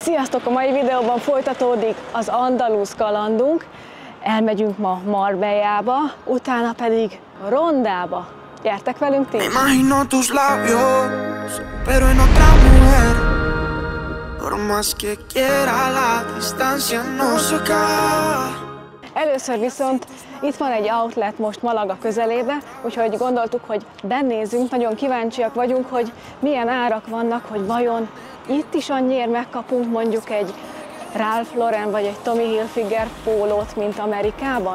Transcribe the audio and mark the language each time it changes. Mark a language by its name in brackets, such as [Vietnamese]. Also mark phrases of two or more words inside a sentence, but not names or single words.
[Hungarian] Sziasztok! A mai videóban folytatódik az andalusz kalandunk. Elmegyünk ma Marbellába, utána pedig Rondába. Gyertek velünk ti! [Spanish] Imagino tus labios, pero en otra mujer. Por más que quiera la distancia no se acaba. [Hungarian] Először viszont itt van egy outlet most Malaga közelébe, úgyhogy gondoltuk, hogy benézzünk, nagyon kíváncsiak vagyunk, hogy milyen árak vannak, hogy vajon itt is annyiért megkapunk mondjuk egy Ralph Lauren vagy egy Tommy Hilfiger pólót, mint Amerikában.